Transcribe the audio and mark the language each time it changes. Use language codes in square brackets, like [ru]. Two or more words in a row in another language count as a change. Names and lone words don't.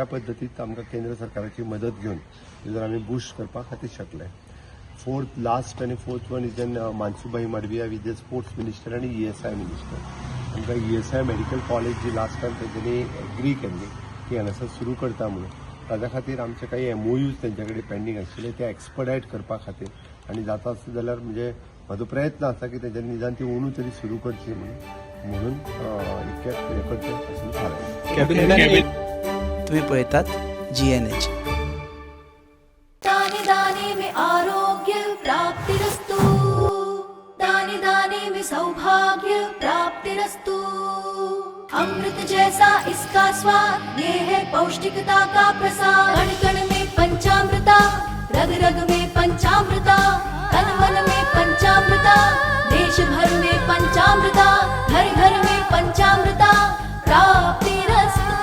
[kok] पद्दतीन आमकां केंद्र सरकाराची मदत घेवन त्यो जर आमी बुस्ट करपा खातीर शकले [en] last आनी fourth one is an मनसुखभाई मांडविया with the sports minister [kok] आनी [en] ESI minister [kok] आमकां [en] ESI medical college [kok] जी [en] last time [kok] तेंच्यांनी एग्री केल्ली ती हांगासर सुरू करता म्हणून ताज्या खातीर आमचे काही MOUs तेंचे कडेन पेंडींग आशिल्ले ते एक्सपडायट करपा खातीर आनी जाता आसत जाल्यार म्हणजे म्हजो प्रयत्न आसा की तेंच्यांनी निदान ती अंदू तरी सुरू करची म्हणून इतकेंच हें करचें अशें थारायलें. [mr] तुम्ही पळयतात GNH. [hi] दाने दाने में [sa] आरोग्य प्राप्तिरस्तु [hi] दाने दाने में [sa] सौभाग्य प्राप्तिरस्तु [hi] अमृत जैसा इसका स्वाद ये है पौष्टिकता का प्रसाद कण कण में पंचामृता रग रग में पंचामृता तन मन में पंचामृता देश भर में पंचामृता घर घर में पंचामृता प्राप्तिरस्तु